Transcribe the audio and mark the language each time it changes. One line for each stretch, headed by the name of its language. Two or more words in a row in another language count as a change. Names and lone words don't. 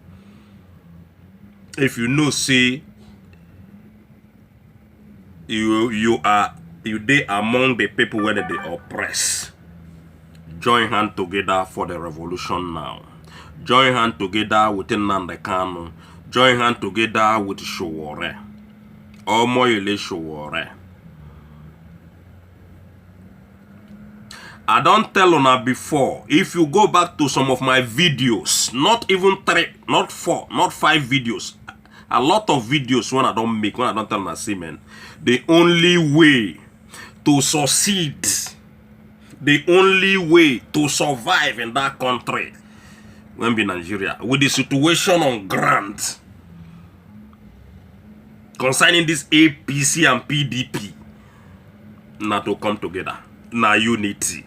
Nigerian Pidgin: If you know say you dey among the people where they oppress, join hand together for the revolution now. Join hand together with Nnamdi Kanu. Join hand together with Sowore. Omoyele Sowore. I don't tell una before, if you go back to some of my videos, not even 3, not 4, not 5 videos, a lot of videos when I don't make, when I don't tell una say, man, the only way to succeed, the only way to survive in that country, when be Nigeria, with the situation on ground, concerning this APC and PDP, not to come together, na unity.